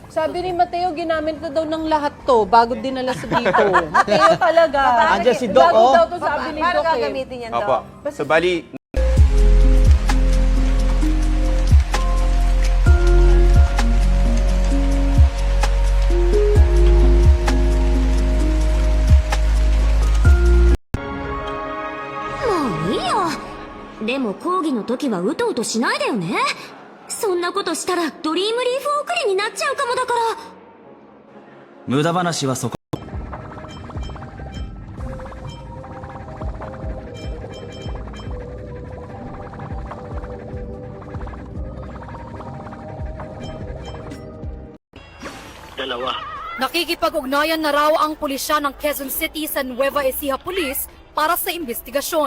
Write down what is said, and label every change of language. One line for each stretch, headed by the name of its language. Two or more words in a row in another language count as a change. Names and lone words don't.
Filipino: Sabi ni Mateo, ginamit na daw ng lahat to bago dinala sa dito. Mateo talaga. Andiyan si Doc, bago oh. daw to sabi ni Paano Doc, eh. gagamitin yan, Opo. Doc? So bali,
Japanese: Mo いいよ。でも講義の時はうとうとしないでよね。そんなことしたらドリームリーフ送りになっちゃうかもだから。無駄話はそこ。
Filipino: Nakikipag-ugnayan na raw ang pulisya ng Quezon City sa Nueva Ecija Police para sa investigasyon.